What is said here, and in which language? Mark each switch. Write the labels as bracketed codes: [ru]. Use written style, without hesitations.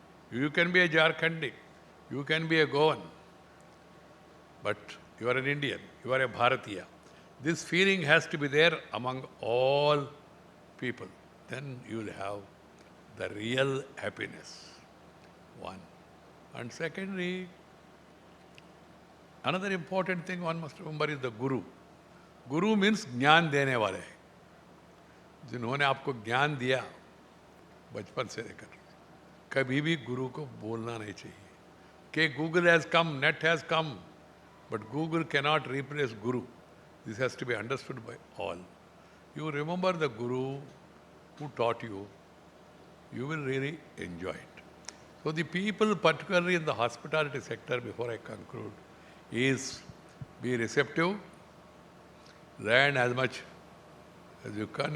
[en] You can be a Jharkhandi, you can be a Goan, but you are an Indian, you are a Bharatiya. This feeling has to be there among all people. Then you will have the real happiness. One. And secondly, another important thing one must remember is the Guru. Guru means [hi] ज्ञान देने वाले. जिन्होंने आपको ज्ञान दिया बचपन से लेकर, कभी भी गुरु को बोलना नहीं चाहिए कि [en] Google has come, net has come, but Google cannot replace Guru. This has to be understood by all. You remember the Guru who taught you, you will really enjoy it. So the people, particularly in the hospitality sector, before I conclude, is be receptive, learn as much as you can.